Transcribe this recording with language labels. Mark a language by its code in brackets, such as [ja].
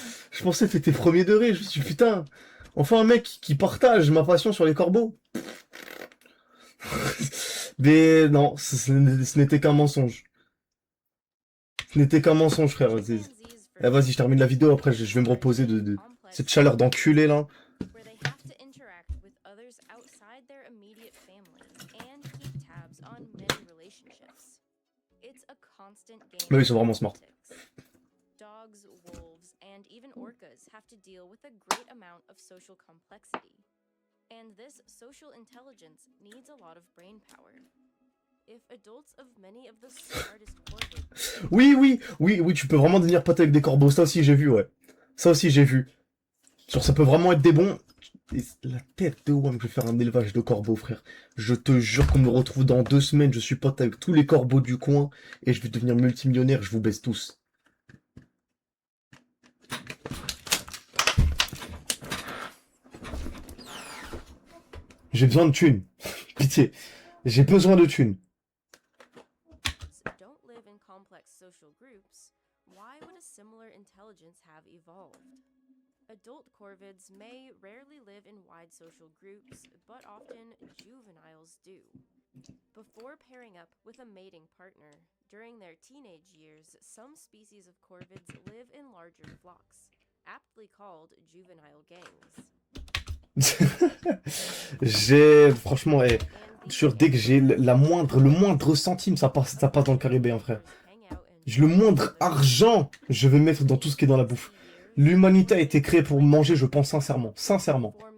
[fr] Je pensais que t'étais premier degré. Je me suis dit, putain, enfin un mec qui partage ma passion sur les corbeaux. Mais non, ce n'était qu'un mensonge. Ce n'était qu'un mensonge, frère. Eh, vas-y, je termine la vidéo, après je vais me reposer de cette chaleur d'enculé là. [en] Where they have to interact with others outside their immediate family and keep tabs on many relationships. It's a constant game. [fr] Mais oui, ils sont [en] of [fr] vraiment smart. [en] politics. Dogs, wolves, and even orcas have to deal with a great amount of social complexity. And this social intelligence needs a lot of brain power. If adults of many of the smartest corvids... [fr] Oui, tu peux vraiment devenir pote avec des corbeaux. Ça aussi, j'ai vu, ouais. Ça aussi, j'ai vu. Genre, ça peut vraiment être des bons. Et la tête de WAM, je vais faire un élevage de corbeaux, frère. Je te jure qu'on me retrouve dans 2 semaines. Je suis pote avec tous les corbeaux du coin. Et je vais devenir multimillionnaire. Je vous baisse tous. J'ai besoin de thunes. Pitié. J'ai besoin de thunes. [en] don't live in complex social groups, why would a similar intelligence have evolved? Adult corvids may rarely live in wide social groups, but often juveniles do. Before pairing up with a mating partner, during their teenage years, some species of corvids live in larger flocks, aptly called juvenile gangs. [fr] Franchement, dès que j'ai le moindre centime, ça passe dans le Caribéen, frère. Le moindre argent, je vais mettre dans tout ce qui est dans la bouffe. L'humanité a été créée pour manger, je pense sincèrement. Sincèrement.